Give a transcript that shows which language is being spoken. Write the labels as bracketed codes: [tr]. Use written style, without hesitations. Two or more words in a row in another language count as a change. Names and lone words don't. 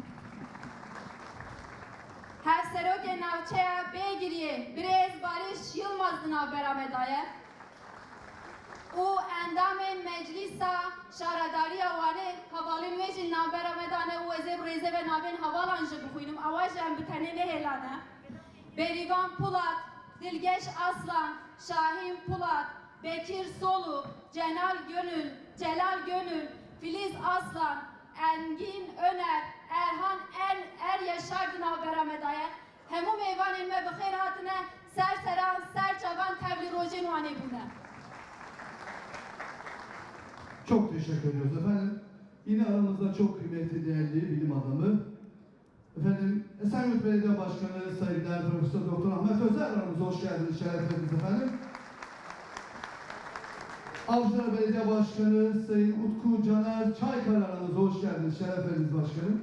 [ku] Her serokê navçeya Bêgiriyê Birêz Barış Yılmaz di navbera me daye. û endamên meclîsa şaredariya wanê hevalên wê jî navbera me dane û ez ê bi rêzê ve navên hevalan jî bixwînim ewa jî em bi tenê nehêlane. Bêrîvan Pulat, Dilgeş Aslan, Şahin Pulat, Bekir Solu, Celal Gönül, Filiz Aslan, Engin Öner, Erhan Er Yaşar di navbera me daye. Hemû mêvanên me bi xêr hatine, serseran, serçavan tevlî rojên wanê bûne. [tr] Çok teşekkür ediyoruz efendim. Yine aramızda çok kıymetli, değerli bilim adamı. Efendim, Esenyurt Belediye Başkanı Sayın Değerli Profesör Doktor Ahmet Özer aramıza hoş geldiniz, şeref verdiniz efendim. Avcılar Belediye Başkanı Sayın Utku Caner Çaykar aramıza hoş geldiniz, şeref verdiniz başkanım.